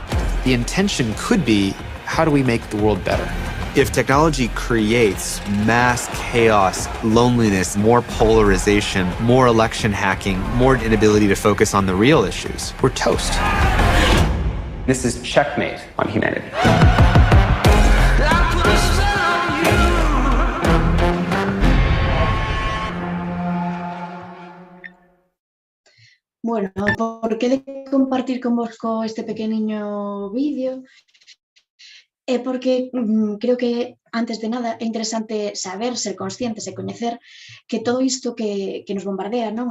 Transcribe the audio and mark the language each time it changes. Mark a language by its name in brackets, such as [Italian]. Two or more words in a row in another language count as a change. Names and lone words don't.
[English] The intention could be, how do we make the world better? If technology creates mass chaos, loneliness, more polarization, more election hacking, more inability to focus on the real issues, we're toast. This is checkmate on humanity. [Galician] Bueno, por que de compartir convosco este pequeniño vídeo? É porque creo que, antes de nada, é interesante saber, ser conscientes e coñecer que todo isto que nos bombardea, non?